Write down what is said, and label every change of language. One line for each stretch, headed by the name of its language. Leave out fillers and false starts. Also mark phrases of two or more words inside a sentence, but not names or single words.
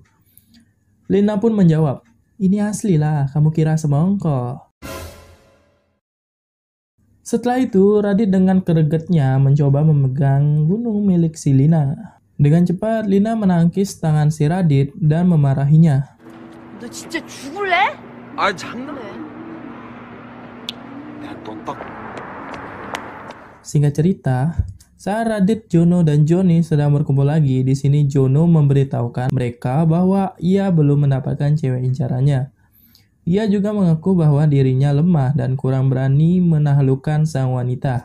Indonesian: Lina pun menjawab, "Ini asli lah, kamu kira semongko." Setelah itu, Radit dengan gregetnya mencoba memegang gunung milik si Lina. Dengan cepat, Lina menangkis tangan si Radit dan memarahinya.
Korean: 너 진짜 죽을래? 아, 장난해. 야, 너 딱.
Indonesian: Singkat cerita, saat Radit, Jono, dan Johnny sedang berkumpul lagi, di sini Jono memberitahukan mereka bahwa ia belum mendapatkan cewek incarannya. Ia juga mengaku bahwa dirinya lemah dan kurang berani menaklukkan sang wanita.